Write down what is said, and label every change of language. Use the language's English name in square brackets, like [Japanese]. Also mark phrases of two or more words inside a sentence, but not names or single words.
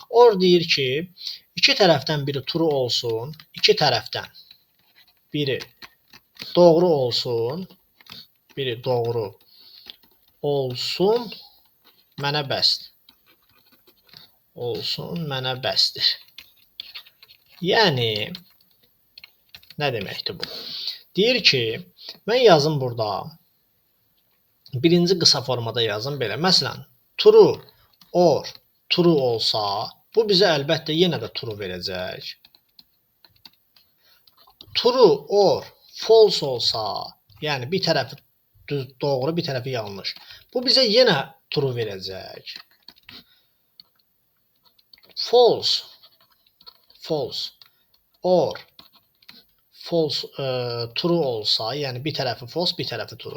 [Azerbaijani] Or deyir ki, iki tərəfdən biri true olsun, iki tərəfdən biri doğru olsun, biri doğru olsun, mənə bəsdir. Olsun, mənə bəsdir. Yəni, nə deməkdir bu? Deyir ki, mən yazım burada, birinci qısa formada yazım belə. Məsələn, [English] true or true [Azerbaijani] olsa, bu bizə əlbəttə yenə də true verəcək. [English] True or false [Azerbaijani] olsa, yəni bir tərəfi doğru, bir tərəfi yanlış. Bu bizə yenə true verəcək. [English] False or false true [Azerbaijani] olsa, yəni bir tərəfi false, bir tərəfi true.